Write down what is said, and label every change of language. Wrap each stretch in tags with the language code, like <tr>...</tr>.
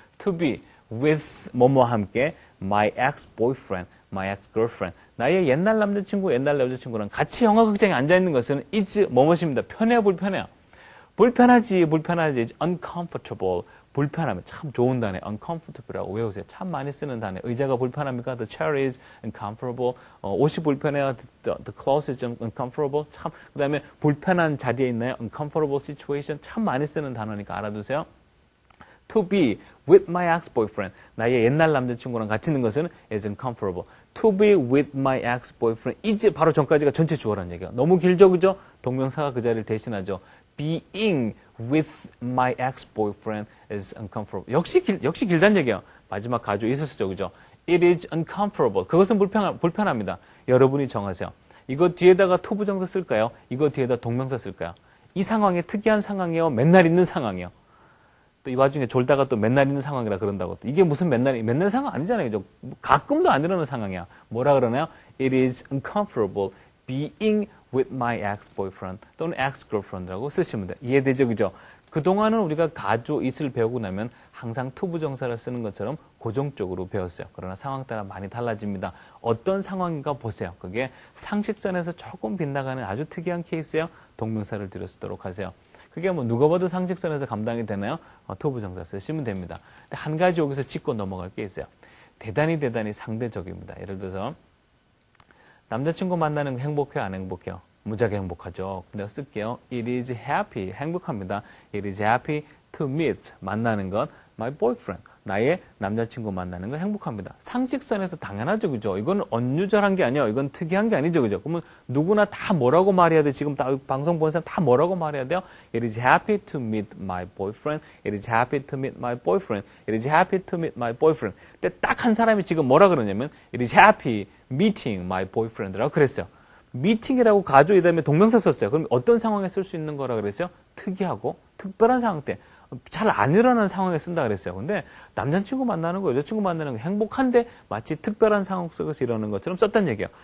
<en>To be with</en> <ko>뭐뭐와 함께</ko> <en>my ex-boyfriend, my ex-girlfriend.</en> <ko>나의 옛날 남자친구, 옛날 여자친구랑 같이 영화 극장에 앉아있는 것은</ko> <en>is</en> <ko>뭐뭐입니다. 편해요, 불편해요? 불편하지, uncomfortable. 불편하면 참 좋은 단어, uncomfortable이라고 외우세요. 참 많이 쓰는 단어. 의자가 불편합니까?</ko> <en>The chair is uncomfortable.</en> <ko>옷이 불편해요.</ko> <en>The clothes is uncomfortable.</en> <ko>참, 그 다음에 불편한 자리에 있나요?</ko> <en>uncomfortable situation.</en> <ko>참 많이 쓰는 단어니까 알아두세요.</ko> <en>To be with my ex-boyfriend.</en> <ko>나의 옛날 남자친구랑 같이 있는 것은</ko> <en>is uncomfortable. To be with my ex-boyfriend.</en> <ko>이제 바로 전까지가 전체 주어라는 얘기야. 너무 길죠, 그죠? 동명사가 그 자리를 대신하죠.</ko> <en>Being with my ex-boyfriend is uncomfortable.</en> <ko>역시 길다는 얘기예요. 마지막 가주 있었죠, 그죠?</ko> <en>It is uncomfortable.</en> <ko>그것은 불편합니다. 여러분이 정하세요. 이거 뒤에다가 to 부정사 쓸까요? 이거 뒤에다 동명사 쓸까요? 이 상황이 특이한 상황이에요? 맨날 있는 상황이에요? 또 이 와중에 졸다가 또 맨날 있는 상황이라 그런다고. 이게 무슨 맨날 상황 아니잖아요, 그죠? 가끔도 안 일어나는 상황이야. 뭐라 그러나요?</ko> <en>It is uncomfortable being with my ex-boyfriend 또는 ex-girlfriend</en> <ko>라고 쓰시면 돼요. 이해되죠? 그죠? 그동안은 우리가 가조 it을 배우고 나면 항상 to 부정사를 쓰는 것처럼 고정적으로 배웠어요. 그러나 상황 따라 많이 달라집니다. 어떤 상황인가 보세요. 그게 상식선에서 조금 빗나가는 아주 특이한 케이스예요. 동명사를 들여 쓰도록 하세요. 그게 뭐 누가 봐도 상식선에서 감당이 되나요? to 부정사 쓰시면 됩니다. 근데 한 가지 여기서 짚고 넘어갈 게 있어요. 대단히 상대적입니다. 예를 들어서 남자친구 만나는 거 행복해요? 안 행복해요? 무지하게 행복하죠. 내가 쓸게요.</ko> <en>It is happy.</en> <ko>행복합니다.</ko> <en>It is happy to meet.</en> <ko>만나는 건</ko> <en>my boyfriend.</en> <ko>나의 남자친구 만나는 건 행복합니다. 상식선에서 당연하죠. 그죠? 이건 언유절한 게 아니에요. 이건 특이한 게 아니죠. 그죠? 그러면 누구나 다 뭐라고 말해야 돼? 지금 방송 보는 사람 다 뭐라고 말해야 돼요?</ko> <en>It is happy to meet my boyfriend. It is happy to meet my boyfriend. It is happy to meet my boyfriend.</en> <ko>근데 딱 한 사람이 지금 뭐라 그러냐면</ko> <en>It is happy meeting my boyfriend</en> <ko>라고 그랬어요. meeting이라고 가조 이 다음에 동명사 썼어요. 그럼 어떤 상황에 쓸 수 있는 거라 그랬어요? 특이하고 특별한 상황 때. 잘 안 일어나는 상황에 쓴다 그랬어요. 근데 남자친구 만나는 거, 여자친구 만나는 거 행복한데 마치 특별한 상황 속에서 이러는 것처럼 썼단 얘기예요.</ko>